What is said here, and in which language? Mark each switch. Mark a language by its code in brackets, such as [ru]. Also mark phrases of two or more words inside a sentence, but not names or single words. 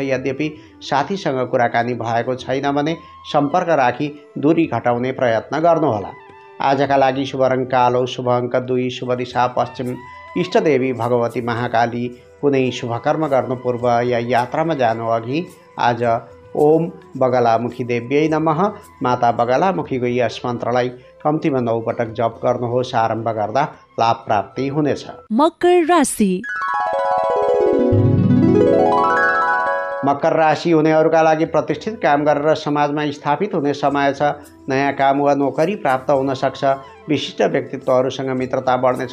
[ne] यद्यपि साथीसँग कुराकानी भएको छैन भने सम्पर्क राखी दूरी घटाउने प्रयत्न गर्नुहोला। आजका लागि शुभ रङ कालो, शुभ अङ्क 2, शुभ दिशा पश्चिम, इष्टदेवी भगवती महाकाली। कुनै शुभकर्म गर्नु पूर्व या यात्रामा जानु अघि आज [sa] ओम बगलामुखी देव्यै नमः, [ne] माता बगलामुखीको यस मन्त्रलाई कम्तीमा 9 पटक जप गर्नुहोस्। आरम्भ गर्दा लाभ प्राप्ति हुनेछ। मकर राशि मकर राशि हुनेहरूका लागि प्रतिष्ठित काम गरेर समाजमा स्थापित हुने समय छ। नयाँ काम वा नोकरी प्राप्त हुन सक्छ। विशिष्ट व्यक्तित्वहरूसँग मित्रता बढ्नेछ।